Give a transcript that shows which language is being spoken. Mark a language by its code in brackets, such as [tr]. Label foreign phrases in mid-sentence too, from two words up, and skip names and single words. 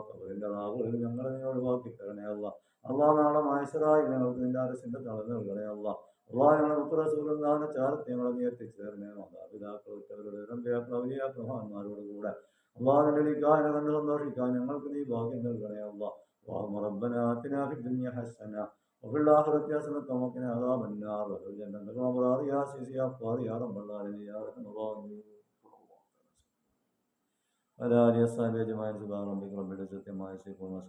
[ml] ഖബറിന്റെ നാവുകളിൽ ഞങ്ങളെ നീ ഒഴിവാക്കി തരണേ അല്ലാഹ്. അല്ലാഹ് നാളെ മഹ്ശറായി ഞങ്ങൾക്ക് നിന്റെ അരശിന്റെ തളർന്ന് നൽകണേ അല്ലാഹ്. അല്ലാഹ് ഞങ്ങളുടെ മുത്തറസൂലുള്ളാഹിന്റെ ചാരത്ത് ഞങ്ങളെ നീ എത്തിച്ചേരണേ. മാതാപിതാക്കൾ ഉറ്റവരുടെ അമ്പിയാക്കൾ ഔലിയാക്കൾ മഹാന്മാരോട് കൂടെ അല്ലാഹ് നിന്റെ നിക്കാഹിനെ കണ്ട് സന്തോഷിക്കാൻ ഞങ്ങൾക്ക് നീ ഭാഗ്യം നൽകണേ അല്ലാഹ്. [ar] اللهم ربنا آتنا في الدنيا حسنة وفي الآخرة حسنة وقنا عذاب النار وادخلنا الجنة مع الأبرار يا عزيز يا غفار يا رب العالمين يا أرحم الراحمين. على آله وصحبه أجمعين سبحان ربك رب العزة عما يصفون.